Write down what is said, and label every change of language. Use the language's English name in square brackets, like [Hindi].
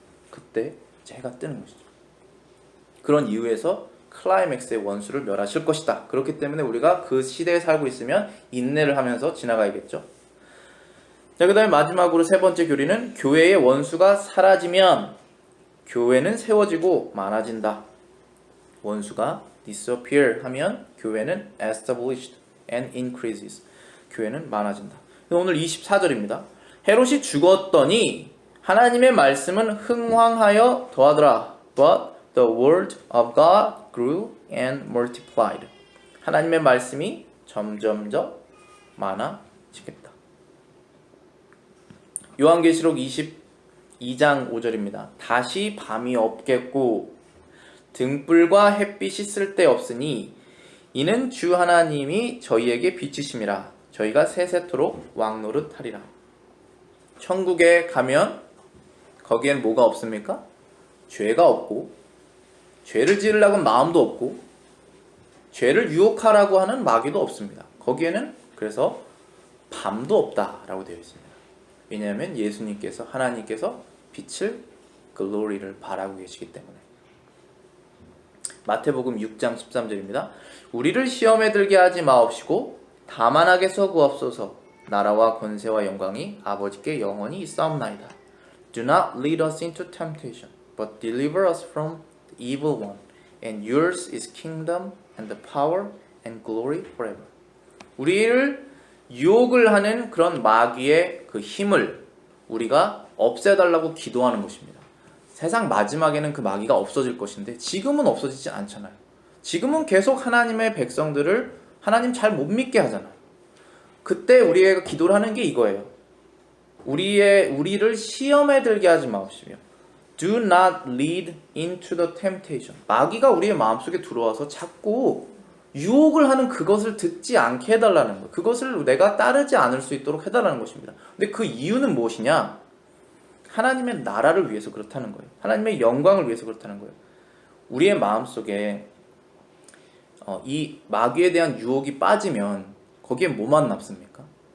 [Korean] 그때 이제 해가 뜨는 것이죠. 그런 이유에서 클라이맥스의 원수를 멸하실 것이다. 그렇기 때문에 우리가 그 시대에 살고 있으면 인내를 하면서 지나가야겠죠. 자, 그 다음에 마지막으로 세 번째 교리는 교회의 원수가 사라지면 교회는 세워지고 많아진다. 원수가 [English] disappear [Korean] 하면 교회는 [English] established and increases. [Korean] 교회는 많아진다. 오늘 24절입니다. 헤롯이 죽었더니 하나님의 말씀은 흥황하여 더하더라. [English] But the word of God grew and multiplied. [Korean] 하나님의 말씀이 점점점 많아지겠다. 요한계시록 22장 5절입니다. 다시 밤이 없겠고 등불과 햇빛이 쓸데없으니 이는 주 하나님이 저희에게 비치심이라. 저희가 세세토록 왕노릇하리라. 천국에 가면 거기엔 뭐가 없습니까? 죄가 없고, 죄를 지으려고 하는 마음도 없고, 죄를 유혹하라고 하는 마귀도 없습니다. 거기에는 그래서 밤도 없다라고 되어 있습니다. 왜냐하면 예수님께서, 하나님께서 빛을, 글로리를 바라고 계시기 때문에. 마태복음 6장 13절입니다. 우리를 시험에 들게 하지 마옵시고 다만 하게서 구하옵소서. 나라와 권세와 영광이 아버지께 영원히 있사옵나이다. [English] Do not lead us into temptation, but deliver us from the evil one. And yours is kingdom and the power and glory forever. [Korean] 우리를 유혹을 하는 그런 마귀의 그 힘을 우리가 없애달라고 기도하는 것입니다. 세상 마지막에는 그 마귀가 없어질 것인데 지금은 없어지지 않잖아요. 지금은 계속 하나님의 백성들을 하나님 잘 못 믿게 하잖아요. 그때 우리가 기도를 하는 게 이거예요. 우리를 시험에 들게 하지 마옵시며 [English] Do not lead into the temptation. [Korean] 마귀가 우리의 마음속에 들어와서 자꾸 유혹을 하는 그것을 듣지 않게 해달라는 거예요. 그것을 내가 따르지 않을 수 있도록 해달라는 것입니다. 근데 그 이유는 무엇이냐? 하나님의 나라를 위해서 그렇다는 거예요. 하나님의 영광을 위해서 그렇다는 거예요. 우리의 마음속에 이 마귀에 대한 유혹이 빠지면 거기에 뭐만 남습니까?